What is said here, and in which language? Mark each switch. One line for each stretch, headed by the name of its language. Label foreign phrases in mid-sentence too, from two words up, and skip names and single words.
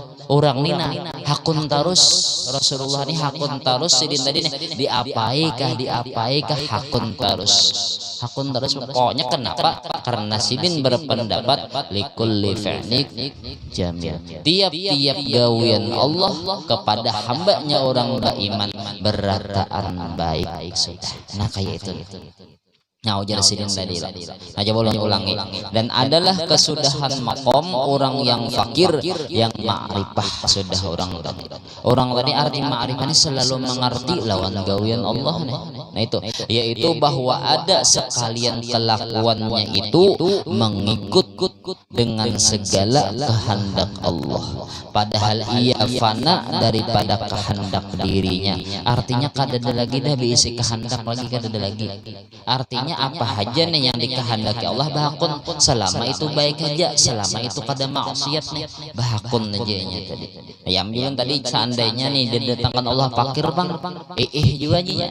Banjar: orang nina hakun terus Rasulullah ini hakun terus sidin tadi nih diapaikah hakun terus pokoknya kenapa karena sidin berpendapat
Arabic: لكل فعلك جميل
Banjar: tiap-tiap gawian Allah kepada hambanya orang beriman berataan baik sudah. Nah kayak itu. Nah ujar sidin tadi lah. Nah coba ulangi.
Indonesian: Dan adalah kesudahan makom orang yang fakir yang ma'rifah sudah orang tadi arti ma'rifah ini selalu mengerti lawan gawian Allah nih. Nah itu yaitu bahwa ada sekalian kelakuannya itu mengikut dengan segala kehendak Allah. Padahal ia fana daripada kehendak dirinya.
Banjar: Artinya kadada lagi dah bisi kehendak lagi kadada lagi. Artinya apa aja nih yang dikehendaki Allah bahakun selama itu baik aja, selama itu kada maksiat nih bahakun aja nya tadi. Ya ambilin tadi seandainya nih didatangkan Allah fakir bang, juga nya.